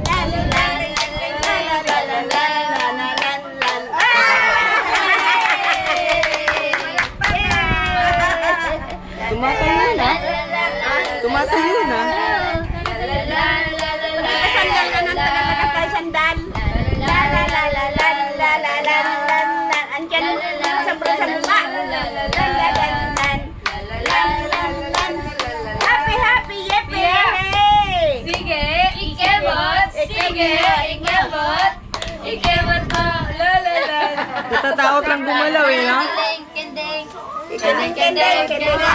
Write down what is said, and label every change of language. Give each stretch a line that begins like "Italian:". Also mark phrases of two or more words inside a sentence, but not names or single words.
Filipino: Tumatayo na. Tumatayo na. Sandal ka ng taga-taga sandal. La la la la la la la la la. Andiyan sa baba.
English: Happy happy yepe.
Filipino: Sige, ikebot. Sige, ikebot. Ikebot mo. La la la. Natatakot lang gumalaw eh, no? Kendeng. Kendeng kendeng kendeng.